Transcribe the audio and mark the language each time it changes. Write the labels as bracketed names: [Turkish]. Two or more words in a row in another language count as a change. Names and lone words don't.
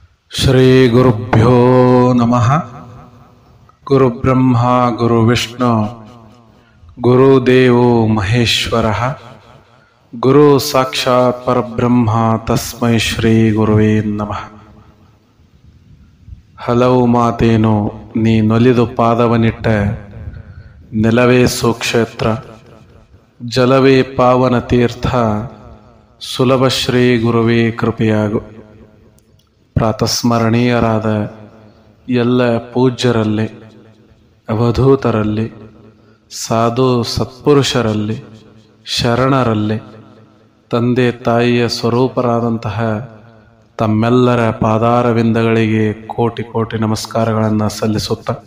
[Sanskrit] ಶ್ರೀ ಗುರುಭ್ಯೋ ನಮಃ. ಗುರುಬ್ರಹ್ಮ ಗುರುವಿಷ್ಣು ಗುರುದೇವೋ ಮಹೇಶ್ವರಃ. ಗುರು ಸಾಕ್ಷಾತ್ ಪರಬ್ರಹ್ಮ ತಸ್ಮೈ ಶ್ರೀ ಗುರುವೇ ನಮಃ. [Kannada] ಹಲವು ಮಾತೇನು ನೀ ನೊಲಿದು ಪಾದವನಿಟ್ಟ, ನೆಲವೇ ಸುಕ್ಷೇತ್ರ ಜಲವೇ ಪಾವನ ತೀರ್ಥ, ಸುಲಭ ಶ್ರೀ ಗುರುವೇ ಕೃಪೆಯಾಗು. ಪ್ರಾತಸ್ಮರಣೀಯರಾದ ಎಲ್ಲ ಪೂಜ್ಯರಲ್ಲಿ, ಅವಧೂತರಲ್ಲಿ, ಸಾಧು ಸತ್ಪುರುಷರಲ್ಲಿ, ಶರಣರಲ್ಲಿ, ತಂದೆ ತಾಯಿಯ ಸ್ವರೂಪರಾದಂತಹ ತಮ್ಮೆಲ್ಲರ ಪಾದಾರವಿಂದಗಳಿಗೆ ಕೋಟಿ ಕೋಟಿ ನಮಸ್ಕಾರಗಳನ್ನು ಸಲ್ಲಿಸುತ್ತ,